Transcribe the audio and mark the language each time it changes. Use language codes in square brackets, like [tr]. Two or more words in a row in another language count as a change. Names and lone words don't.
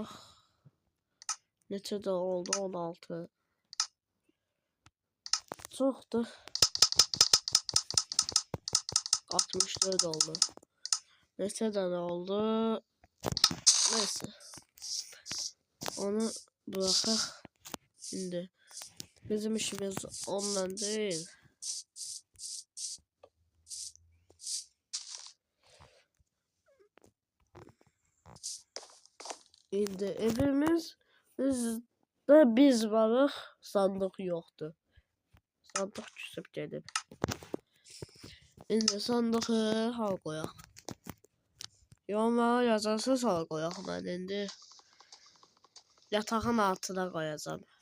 [az] Neçə də oldu? 16. Çoxdur. 64 oldu. Neçə dənə oldu? Neyse. Onu bırakaq. [tr] Şimdi bizim işimiz onunla değil. [az] Şimdi evimiz biz varıq, sandıq yoxdur. Sandıq küsüb gedib. İndi sandığı hal qoyaq. Yorumlara yazarsınız hal qoyaq. Mən indi yatağın altına qoyacağım.